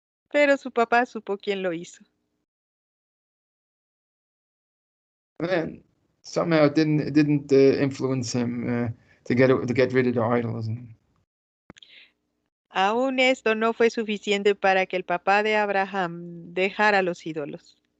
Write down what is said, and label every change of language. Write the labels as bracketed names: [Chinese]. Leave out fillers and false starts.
[Spanish] Pero su papá supo quién lo hizo. [English] And somehow it didn't influence him to get rid of the idols. [Spanish] Aún esto no fue suficiente para que el papá de Abraham dejara los ídolos.